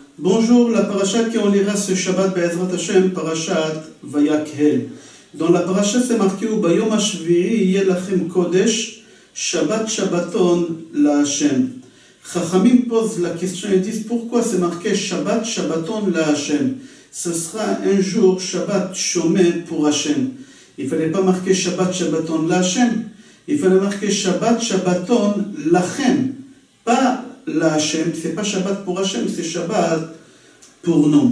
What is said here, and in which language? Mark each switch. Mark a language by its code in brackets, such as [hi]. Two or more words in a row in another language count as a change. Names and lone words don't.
[fr] Bonjour, la paracha qu'on lira ce Shabbat [he] בעזרת השם, פרשת ויקהל. [fr] Dans la paracha c'est marqué « [he] ביום השביעי יהיה לכם קודש, שבת שבתון לה ». [fr] Chachamim pose la question et disent pourquoi c'est marqué [he] שבת שבתון לה. [fr] Ce sera un jour Shabbat Shomé pour Hashem. Il ne fallait pas marquer [he] שבת שבתון לה. [fr] Il fallait marquer [he] שבת שבתון לכם. [fr] Pas [he] לה, [fr] c'est pas Shabbat pour Hashem, c'est Shabbat pour nous.